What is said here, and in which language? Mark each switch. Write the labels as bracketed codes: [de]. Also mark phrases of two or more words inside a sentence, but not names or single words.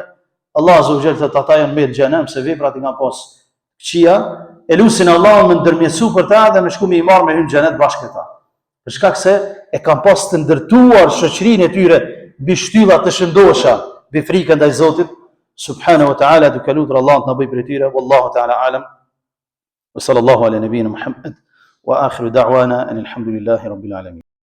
[sq] Allah [ar] عز وجل [sq] ata janë me xhenem se veprat i kanë pas këqija, e lusin Allah me ndërmjetësu për ta dhe me shku me i marrë me hynë xhenet bashkë këta. Për shkak se e kanë pas të ndërtuar shoqërinë e tyre mbi shtylla të shëndosha, mbi frikën ndaj Zotit [ar] سبحانه وتعالى, [sq] duke lutur Allah të na bëjë prej tyre. [ar] والله تعالى أعلم. وصلى الله على نبينا محمد وآخر دعوانا أن الحمد لله رب العالمين.